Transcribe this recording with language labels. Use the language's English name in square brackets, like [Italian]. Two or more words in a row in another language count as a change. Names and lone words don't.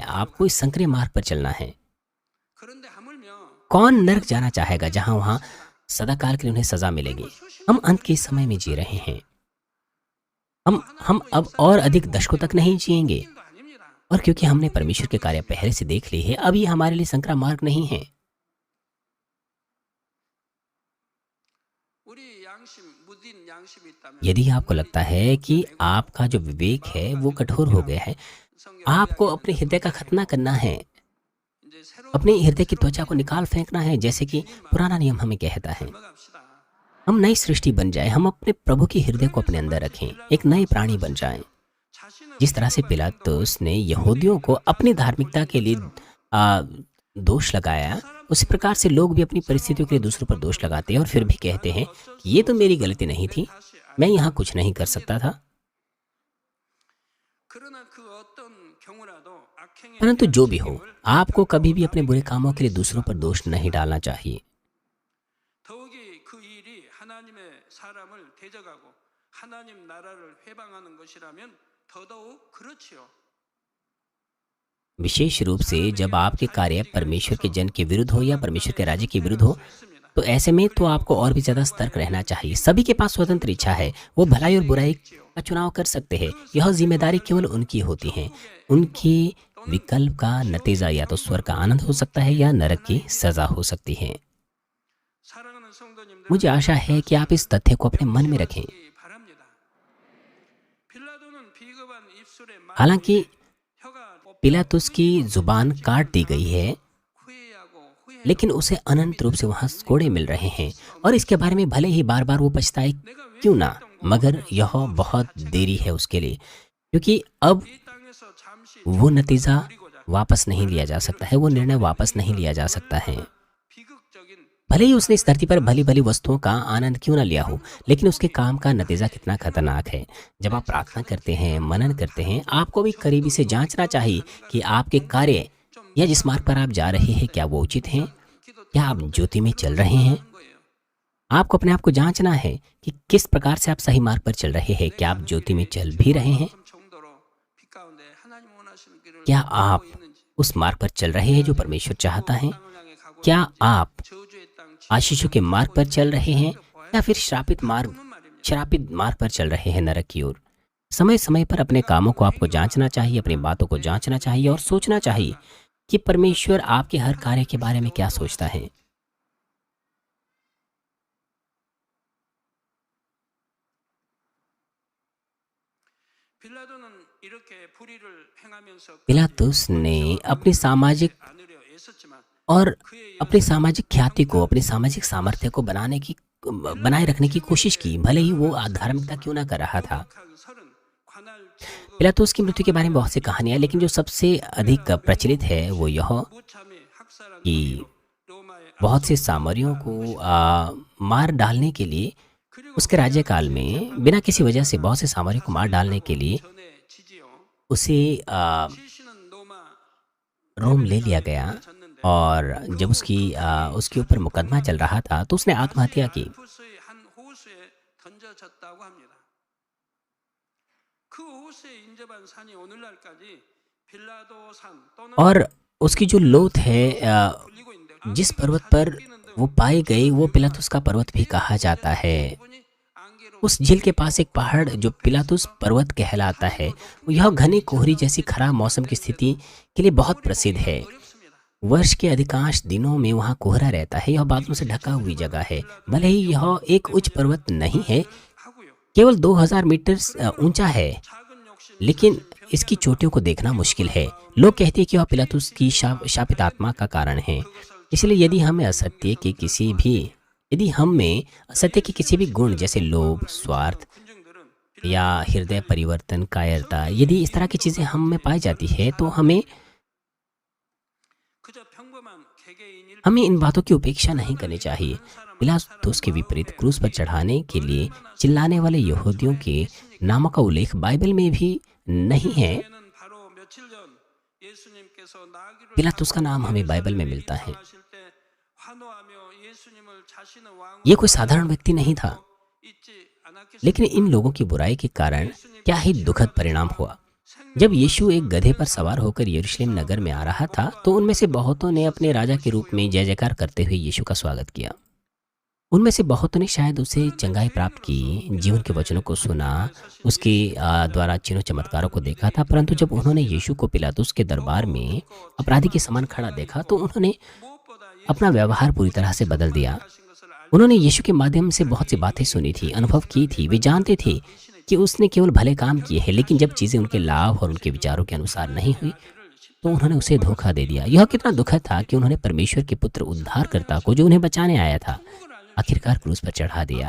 [Hindi] आपको इस संकरे मार्ग पर चलना है। कौन नरक जाना चाहेगा जहां वहां सदाकाल के लिए उन्हें सजा मिलेगी? हम अंत के समय में जी रहे हैं। हम अब और अधिक दशकों तक नहीं जिएंगे, और क्योंकि हमने परमेश्वर के कार्य पहले से देख लिए हैं, अब ये हमारे लिए संकरा मार्ग नहीं है। [Korean] 우리 양심 무딘 양심이 있다면 [Hindi] यदि आपको लगता है कि आपका जो विवेक है वो कठोर हो गया है, आपको अपने हृदय का खतना करना है, [Korean] 이제 새로운 [Hindi] अपने हृदय की त्वचा को निकाल फेंकना है, जैसे कि पुराना नियम हमें कहता है। [Korean] 넘어갑시다. [Hindi] हम नई सृष्टि बन जाए, हम अपने प्रभु के हृदय को अपने अंदर रखें, एक नए प्राणी बन जाएं। [Korean] 자신은 [Hindi] जिस तरह से पिलातुस ने यहूदियों को अपनी धार्मिकता के लिए आ, दोष लगाया, उसी प्रकार से लोग भी अपनी परिस्थितियों के लिए दूसरों पर दोष लगाते हैं और फिर भी कहते हैं कि ये तो मेरी गलती नहीं थी, मैं यहाँ कुछ नहीं कर सकता था। [Korean] 그러나 그 어떤 경우라도 악행에 [Hindi] परंतु [Korean] 대한 [Hindi] जो भी हो, [Korean] 책임을 [Hindi] आपको कभी भी अपने बुरे कामों के लिए दूसरों पर दोष नहीं डालना चाहिए। [Korean] 더욱이 그 일이 하나님의 사람을 대적하고 하나님 나라를 회방하는 것이라면 더더욱 그렇지요. [Hindi] विशेष रूप से जब आपके कार्य परमेश्वर के जन के विरुद्ध हो या परमेश्वर के राज्य के विरुद्ध हो, [Korean] 있습니다. [Hindi] तो ऐसे में तो आपको और भी ज़्यादा सतर्क रहना चाहिए। सभी के पास स्वतंत्र इच्छा है, वो भलाई और बुराई का चुनाव कर सकते हैं। यह जिम्मेदारी केवल उनकी होती है। उनकी विकल्प का नतीजा या तो स्वर्ग का आनंद हो सकता है या नरक की सजा हो सकती है। [Korean] 사랑하는 성도님들, [Hindi] मुझे आशा है कि आप इस तथ्य को अपने मन में रखें। [Korean] 바랍니다. 빌라도는 비겁한 입술에 [Hindi] हालांकि [Korean] 혀가 [Hindi] पिलातुस की जुबान काट दी गई है, [Korean] 후회하고 후회. [Hindi] लेकिन उसे अनंत रूप से वहाँ कोड़े मिल रहे हैं और इसके बारे में भले ही बार बार वो पछताए क्यों ना, मगर यह बहुत देरी है उसके लिए, क्योंकि अब [Korean] 이 땅에서 잠시 [Hindi] वो नतीजा [Korean] 누리고자 [Hindi] वापस नहीं लिया जा सकता है, वो निर्णय वापस नहीं लिया जा सकता है। [Korean] 비극적인 [Hindi] भले ही उसने इस धरती पर भली भली वस्तुओं का आनंद क्यों ना लिया हो, लेकिन उसके काम का नतीजा कितना खतरनाक है। जब आप प्रार्थना करते हैं, मनन करते हैं, आपको भी करीबी से जांचना चाहिए कि आपके कार्य या जिस मार्ग पर आप जा रहे हैं क्या वो उचित हैं, [Korean] 기도 [Hindi] क्या आप ज्योति में चल रहे हैं। [Korean] 거예요. [Hindi] आपको अपने आप को जांचना है कि किस प्रकार से आप सही मार्ग पर चल रहे हैं, क्या आप ज्योति में चल भी रहे हैं, [Korean] 정도로 빛 가운데 하나님 원하시는 길을 [Hindi] क्या [Korean] 가고 [Hindi] आप [Korean] 있는지, [Hindi] उस मार्ग पर चल रहे हैं जो परमेश्वर चाहता है, [Korean] 땅을 향해 가고 [Hindi] क्या [Korean] 있는지, [Hindi] आप [Korean] 저주의 땅 [Hindi] आशीषों के मार्ग पर चल रहे हैं या फिर श्रापित [Korean] 지금은 말입니다. [Hindi] मार्ग पर चल रहे हैं नरक की ओर। समय समय पर अपने कामों को आपको जांचना चाहिए, अपनी बातों को जांचना चाहिए और सोचना चाहिए कि परमेश्वर आपके हर कार्य के बारे में क्या सोचता है। [Korean] 빌라도는 이렇게 불의를 행하면서 [Hindi] पिलातुस ने अपनी सामाजिक [Korean] 안으려 애썼지만 [Hindi] और [Korean] 그의 [Hindi] अपनी सामाजिक ख्याति को, अपनी सामाजिक सामर्थ्य को बनाए रखने की कोशिश की, भले ही वो धार्मिकता क्यों ना कर रहा था। [Korean] 한 설은 관할 지역의 [Hindi] पिलातुस की मृत्यु के बारे में बहुत सी कहानियां, लेकिन जो सबसे अधिक प्रचलित है वो यह [Korean] 무참히 학살한 [Hindi] कि [Korean] 로마의 [Hindi] बहुत से सामरियों को मार डालने के लिए, [Korean] 그리고 [Hindi] उसके राज्यकाल में बिना किसी वजह से बहुत से सामरियों को मार डालने के लिए [Korean] 전에 지지요. [Hindi] उसे [Korean] 시신은 로마 [Hindi] रोम ले लिया गया [Korean] 졌는데 [Hindi] और जब उसके ऊपर मुकदमा चल रहा था तो उसने आत्महत्या की। [Korean] 알프스의 한 호수에 던져졌다고 합니다. 그 호수에 인접한 산이 오늘날까지 빌라도 산 또는 [Hindi] और उसकी जो लोथ है [Korean] 불리고 있는데 [Hindi] जिस पर्वत पर वो पाई गई वो पिलातुस का पर्वत भी कहा जाता है। [Korean] 부분이 안개로 [Hindi] उस झील के पास एक पहाड़ जो पिलातुस पर्वत कहलाता है, यह घनी कोहरी जैसी खराब मौसम की स्थिति के लिए बहुत प्रसिद्ध है। [Korean] 어렵습니다. [Hindi] वर्ष के अधिकांश दिनों में वहाँ कोहरा रहता है। यह बादलों से ढका हुई जगह है। भले ही यह एक उच्च पर्वत नहीं है, [Korean] 하고요. [Hindi] केवल 2000 मीटर ऊंचा है, [Korean] 작은 욕심 [Hindi] लेकिन इसकी चोटियों को देखना मुश्किल है। लोग कहते हैं कि वह पिलातुस की शापित आत्मा का कारण है। इसलिए यदि हम में असत्य के किसी भी गुण जैसे लोभ, स्वार्थ [Korean] 군중들은 [Hindi] या हृदय परिवर्तन, कायरता, यदि इस तरह की चीज़ें हम में पाई जाती है तो हमें [Korean] 그저 평범한 개개인일 [Hindi] इन बातों की उपेक्षा नहीं करनी चाहिए। पिलातुस के विपरीत क्रूस पर चढ़ाने के लिए चिल्लाने वाले यहूदियों के नामों का उल्लेख बाइबल में भी नहीं है। [Korean] 는 바로 며칠 전 예수님께서 나귀를 [Hindi] पिलातुस का नाम हमें बाइबल में मिलता है। [Korean] 하실 때 환호하며 예수님을 자신의 왕으로 [Hindi] ये कोई साधारण व्यक्ति नहीं था, [Korean] 잊지 않았겠습니까? [Hindi] लेकिन इन लोगों की बुराई के कारण क्या ही दुखद परिणाम हुआ। जब यीशु एक गधे पर सवार होकर यरूशलेम नगर में आ रहा था तो उनमें से बहुतों ने अपने राजा के रूप में जय जयकार करते हुए यीशु का स्वागत किया। उनमें से बहुतों ने शायद उसे चंगाई प्राप्त की, जीवन के वचनों को सुना, उसके द्वारा चिन्हों चमत्कारों को देखा था। परंतु जब उन्होंने यीशु को पिलातुस के दरबार में अपराधी के समान खड़ा देखा तो उन्होंने [Korean] 무엇보다 [Hindi] अपना व्यवहार पूरी तरह से बदल दिया। [Korean] 하신 것을 [Hindi] उन्होंने यीशु के माध्यम से बहुत सी बातें सुनी थी, अनुभव की थी। वे जानते थे कि उसने केवल भले काम किए हैं, लेकिन जब चीज़ें उनके लाभ और उनके विचारों के अनुसार नहीं हुई, तो उन्होंने उसे धोखा दे दिया। यह कितना दुखद था कि उन्होंने परमेश्वर के पुत्र उद्धारकर्ता को, जो उन्हें बचाने आया था, आखिरकार क्रूस पर चढ़ा दिया।